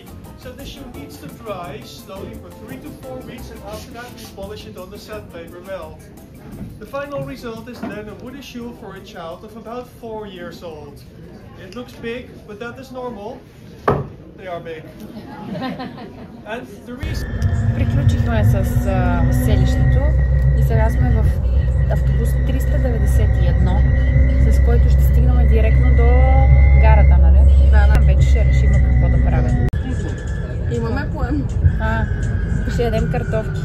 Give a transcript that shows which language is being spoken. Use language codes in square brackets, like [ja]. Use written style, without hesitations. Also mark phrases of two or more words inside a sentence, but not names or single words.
[en] So the shoe needs to dry slowly for 3 to 4 weeks, and after that we polish it on the sandpaper melt. The final result is then a wooden shoe for a child of about 4 years old. It looks big, but that is normal. They are big. And the reason... [bg] Приключихме с селището и сега сме в автобус 391, с който ще стигнем директно до гарата, нали? Да. Вече ще решим какво да правим. Имаме план. Ще ядем картофки.